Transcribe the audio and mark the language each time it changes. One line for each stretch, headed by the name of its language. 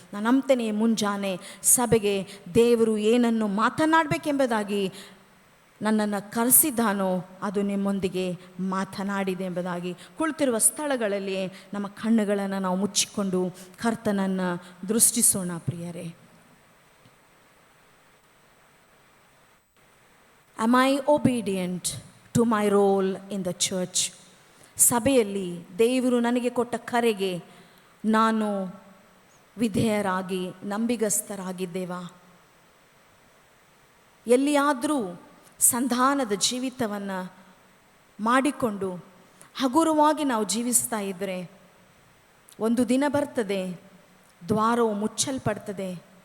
Kannada: ನಾನು ನಂಬ್ತೇನೆ ಮುಂಜಾನೆ ಸಭೆಗೆ ದೇವರು ಏನನ್ನು ಮಾತನಾಡಬೇಕೆಂಬುದಾಗಿ ನನ್ನನ್ನು ಕರೆಸಿದ್ದಾನೋ ಅದು ನಿಮ್ಮೊಂದಿಗೆ ಮಾತನಾಡಿದೆ ಎಂಬುದಾಗಿ. ಕುಳಿತಿರುವ ಸ್ಥಳಗಳಲ್ಲಿ ನಮ್ಮ ಕಣ್ಣುಗಳನ್ನು ನಾವು ಮುಚ್ಚಿಕೊಂಡು ಕರ್ತನನ್ನು ದೃಷ್ಟಿಸೋಣ ಪ್ರಿಯರೇ.
English: Am I obedient to my role in the church?
Kannada: ಸಭೆಯಲ್ಲಿ ದೇವರು ನನಗೆ ಕೊಟ್ಟ ಕರೆಗೆ ನಾನು ವಿಧೇಯರಾಗಿ ನಂಬಿಗಸ್ತರಾಗಿದ್ದೇವಾ? ಎಲ್ಲಿಯಾದರೂ ಸಂಧಾನದ ಜೀವಿತವನ್ನು ಮಾಡಿಕೊಂಡು ಹಗುರವಾಗಿ ನಾವು ಜೀವಿಸ್ತಾ ಇದ್ದರೆ ಒಂದು ದಿನ ಬರ್ತದೆ, ದ್ವಾರವು ಮುಚ್ಚಲ್ಪಡ್ತದೆ.